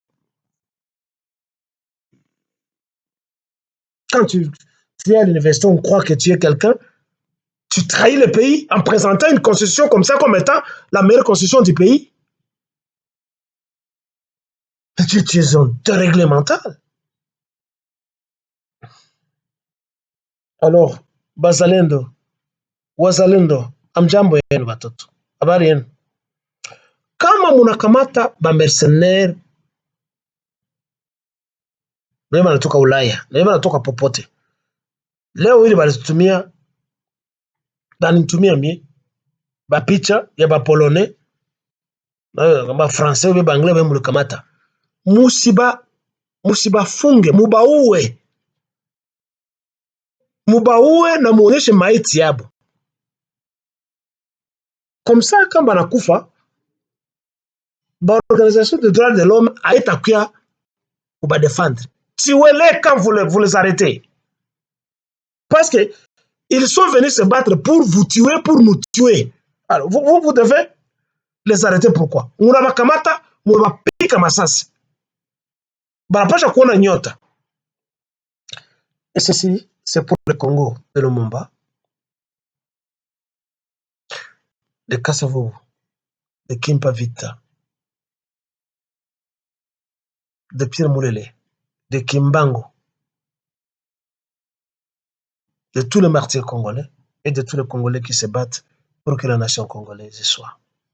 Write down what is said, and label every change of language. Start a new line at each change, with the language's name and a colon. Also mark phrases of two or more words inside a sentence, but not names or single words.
French: Quand tu es à l'université, on croit que tu es quelqu'un. Tu trahis le pays en présentant une constitution comme ça comme étant la meilleure constitution du pays. Tu es un dérèglement mental. Alors,
Swahili: Bazalendo, Wazalendo, amjambo yenu watoto. Habari yenu. Kama munakamata ba mercenaire, na wanatoka Ulaya, na wanatoka popote. Leo hili banitumia mi ba picha ya ba polonais, ba français ou ba anglais ba mulikamata. Musiba funge, mubauwe na muonyeshe maiti yabo.
French: Comme ça, quand
Swahili: banakufa, ba
French: organisation de droits de l'homme
Swahili: haitakuya kuba
French: défendre. Tuez-les quand vous les arrêtez. Parce que ils sont venus se battre pour vous tuer, pour nous tuer. Alors, vous devez les arrêter. Pourquoi?
Swahili: Munabakamata, munabapika masasi. Banapasha kuona nyota.
French: Et ceci, c'est pour le Congo de Lumumba, de Kasavubu, de Kimpa Vita, de Pierre Moulele, de Kimbango, de tous les martyrs congolais et de tous les Congolais qui se battent pour que la nation congolaise y soit.